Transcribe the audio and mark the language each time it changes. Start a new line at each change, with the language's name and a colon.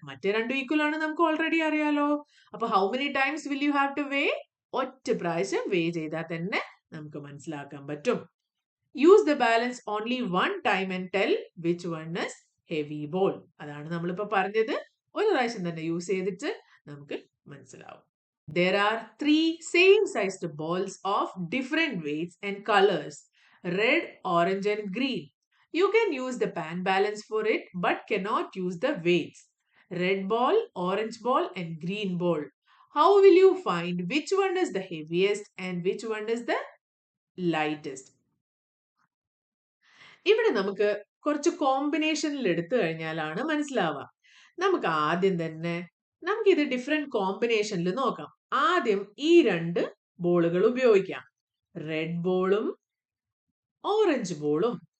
Malayalam: മറ്റേ രണ്ടും ഈക്വൽ ആണ് നമുക്ക് ഓൾറെഡി അറിയാലോ. അപ്പൊ
English: How many times will you have to weigh?
Malayalam: ഒറ്റ പ്രാവശ്യം വേ ചെയ്താൽ തന്നെ നമുക്ക് മനസ്സിലാക്കാൻ പറ്റും.
English: Use the balance only one time and tell which one is heavy ball.
Malayalam: അതാണ് നമ്മളിപ്പോ പറഞ്ഞത്. ഒരു പ്രാവശ്യം തന്നെ യൂസ് ചെയ്തിട്ട് നമുക്ക് മനസ്സിലാവും.
English: There are 3 same sized balls of different weights and colors, red, orange and green. You can use the pan balance for it but cannot use the weights. Red ball, orange ball and green ball. How will you find which one is the heaviest and which one is the lightest?
Malayalam: ഇവിടെ നമുക്ക് കുറച്ച് കോമ്പിനേഷനിൽ എടുത്തു കഴിഞ്ഞാലാണ് മനസ്സിലാവുക. നമുക്ക് ആദ്യം തന്നെ ഇത് ഡിഫറെന്റ് കോമ്പിനേഷനിൽ നോക്കാം. ആദ്യം ഈ രണ്ട് ബോളുകൾ ഉപയോഗിക്കാം, റെഡ് ബോളും ഓറഞ്ച് ബോളും.